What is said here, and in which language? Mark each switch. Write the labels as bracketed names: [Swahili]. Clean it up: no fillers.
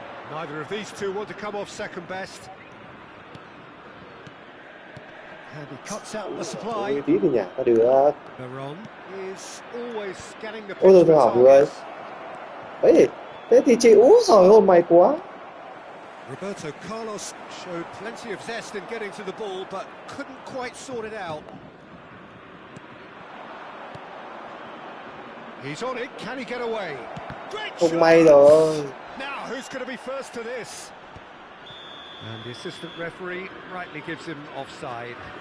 [English] Neither of these two want to come off second best. And he cuts out the supply. [Vietnamese] Tí thì nhả ta được. [English] Veron is always scanning the pitch. [Vietnamese] Ôi rồi hỏng rồi. Ấy, thế thì chịu rồi, ôi mày quá. [English] Roberto Carlos showed plenty of zest in getting to the ball, but couldn't quite sort it out. He's on it, can he get away? [Vietnamese] Không may rồi. [English] Now, who's going to be first to this? And the assistant referee rightly gives him offside.